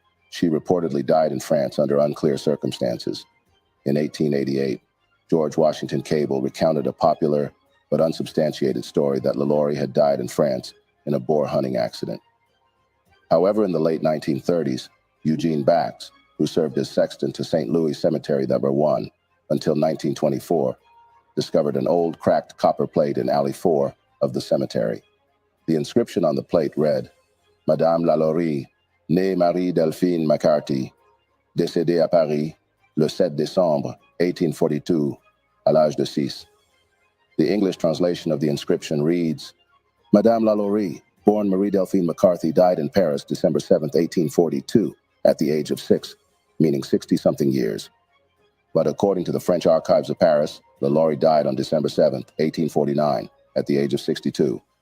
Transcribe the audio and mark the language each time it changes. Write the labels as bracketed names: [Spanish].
[English] She reportedly died in France under unclear circumstances. In 1888, George Washington Cable recounted a popular but unsubstantiated story that LaLaurie had died in France in a boar hunting accident. However, in the late 1930s, Eugene Bax, who served as sexton to St. Louis Cemetery No. 1 until 1924, discovered an old cracked copper plate in Alley 4 of the cemetery. The inscription on the plate read, [French] "Madame Lalaurie, née Marie Delphine McCarthy, décédée à Paris le 7 décembre 1842, à l'âge de 6. [English] The English translation of the inscription reads, "Madame Lalaurie, born Marie Delphine McCarthy, died in Paris December 7, 1842, at the age of 6, meaning 60-something years." But according to the French Archives of Paris, LaLaurie died on December 7, 1849, at the age of 62.